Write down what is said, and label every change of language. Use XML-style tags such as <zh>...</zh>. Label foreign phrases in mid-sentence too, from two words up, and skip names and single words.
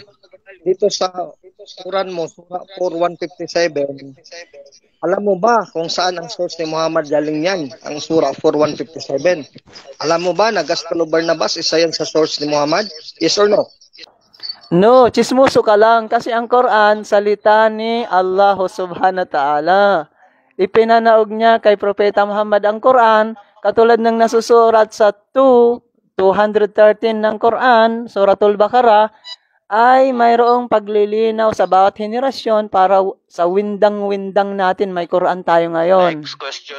<tl>Dito sa Quran mo, Surah 4:157, alam mo ba kung saan ang source ni Muhammad galing yan? Ang Surah 4:157. Alam mo ba na Gospel of Barnabas, isa yan sa source ni Muhammad?</tl> <en>Yes or no?</en> <tl>No, chismoso ka lang kasi ang Quran, salita ni Allah</tl> <ar>سبحانه وتعالى.</ar> <tl>Ipinanaog niya kay Propeta Muhammad ang Quran, katulad ng nasusurat sa 213 ng Quran, Suratul Baqarah, ay mayroong paglilinaw sa bawat henerasyon para sa windang-windang natin. May Quran tayo ngayon.</tl> <en>Next question.</en>